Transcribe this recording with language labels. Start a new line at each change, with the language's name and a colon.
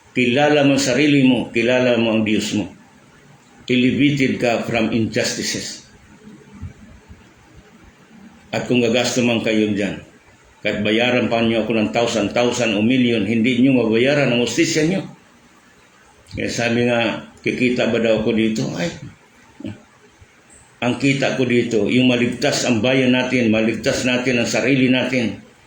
Filipino: Kilala mo sarili mo, kilala mo ang Diyos mo.
English: Elevated ka from injustices.
Filipino: At kung gagasto man kayo dyan, kahit bayaran pa nyo ako ng 1,000 o million, hindi nyo mabayaran ang hustisya nyo. Kaya sabi nga, kikita ba daw ako dito? Ay, ang kita ko dito, yung maligtas ang bayan natin, maligtas natin ang sarili natin.